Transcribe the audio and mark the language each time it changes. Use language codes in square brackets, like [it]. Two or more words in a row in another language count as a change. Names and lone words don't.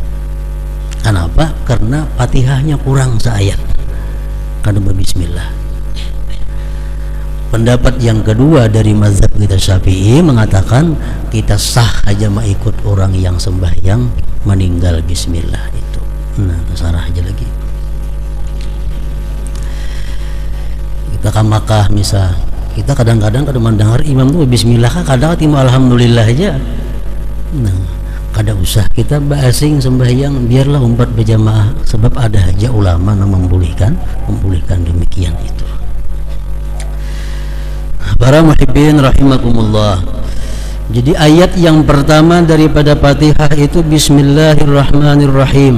[id] Kenapa? Karena Fatihahnya kurang seayat. Karena bismillah. Pendapat yang kedua dari mazhab kita Syafi'i mengatakan kita sah aja mengikut orang yang sembahyang meninggal bismillah itu. Nah, terserah aja lagi. [bjn] Kita ke Makkah misal, kita kadang-kadang kada mendengar imam tuh bismillah, kadang timu alhamdulillah aja. Nah, kada usah kita basing sembahyang, biarlah umat berjamaah, sebab ada aja ulama yang membolehkan demikian itu. [id] Para muhibbin rahimakumullah. Jadi ayat yang pertama daripada Fatihah itu Bismillahirrahmanirrahim.